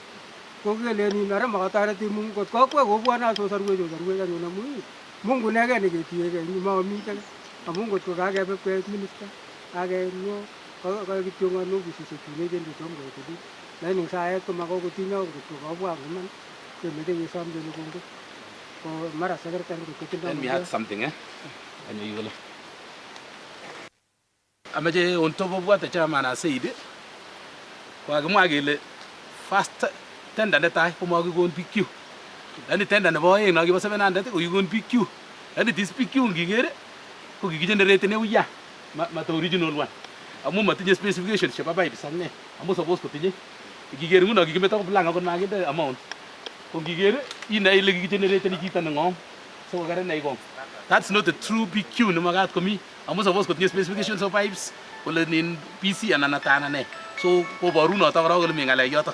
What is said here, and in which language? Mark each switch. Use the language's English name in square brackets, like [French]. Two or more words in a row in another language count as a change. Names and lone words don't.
[Kalenjin] Ko keleni ara makatoreti Mungu ngot kokwe kobwone asosarwech anyun amu Mungu inegei neketiegei mamite. Amu ngot ko kakebe kweit minister akenyo kakityongon ofisisiek chun echen chetom koitudi. Lakini ing saet komakokotinyo ngot ko kabwa iman kemeche kesom kele kongoi. Ko mara secretary [English] Let me add something, Amache on top of what the chairman has said, [Kalenjin] kokakimwa kele [English] first tender [Kalenjin] netai komakikon PQ. Yaani tender nebo oeng nakibo 700 kokikon PQ. Yaani [English] this PQ [Kalenjin] ngikere ko kikigenerate ne uya mata [English] original one. [Kalenjin] Amu matinye specifications chebo pipes ak ne. Amu suppose kotinye. Ngikere nguno kikimeto ko blank akot makinde amount. Ko ngikere inai ile kikigenerate ni chito neng'om. So karanai kong. [English] That's not a true PQ [Kalenjin] nemakat komi. Amu suppose kotinye [English] specifications of pipes [Kalenjin] kole nin PC anan atana ne. So koboru noto kora kole mi ng'alek yoto.